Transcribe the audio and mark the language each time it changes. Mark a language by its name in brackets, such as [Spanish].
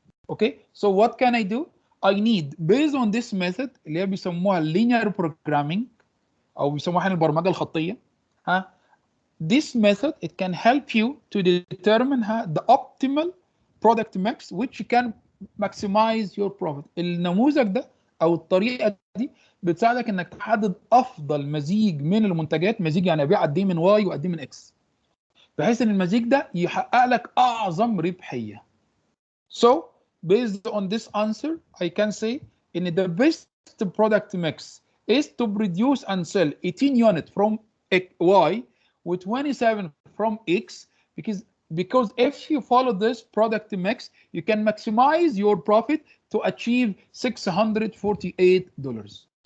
[English] Okay, so what can I do? I need based on this method [Arabic] اللي هي بيسموها [English] linear programming [Arabic] او بيسموها البرمجه الخطيه. [English] This method it can help you to determine the optimal product mix which can maximize your profit. [Arabic] النموذج ده او الطريقه دي بتساعدك انك تحدد افضل مزيج من المنتجات، مزيج يعني ابيع قد ايه من واي وقد ايه من اكس، بحيث ان المزيج ده يحقق لك اعظم ربحيه. [English] So based on this answer I can say in the best product mix is to produce and sell 18 units from Y with 27 from X because if you follow this product mix you can maximize your profit to achieve $648.